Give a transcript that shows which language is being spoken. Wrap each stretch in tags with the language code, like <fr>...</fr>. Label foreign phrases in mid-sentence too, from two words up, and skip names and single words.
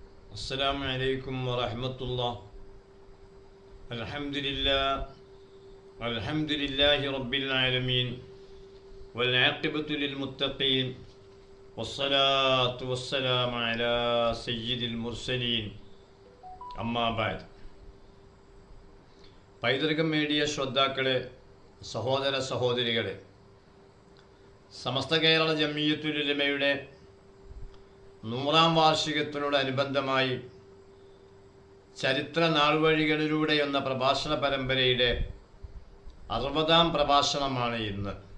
<ar>السلام عليكم ورحمة الله. الحمد لله رب العالمين والعاقبة للمتقين والصلاة والسلام على سيد المرسلين أما بعد.</ar> <ml>പൈതൃകം മീഡിയ ശ്രോതാക്കളെ, സഹോദര സഹോദരികളെ, സമസ്ത കേരള ജംഇയ്യത്തുൽ ഉലമയുടെ 100-ാം വാർഷികത്തിനോടനുബന്ധമായി ചരിത്ര നാൾവഴികളിലൂടെ എന്ന പ്രഭാഷണ പരമ്പരയുടെ 60-ാം പ്രഭാഷണമാണ് ഇന്ന്.</ml>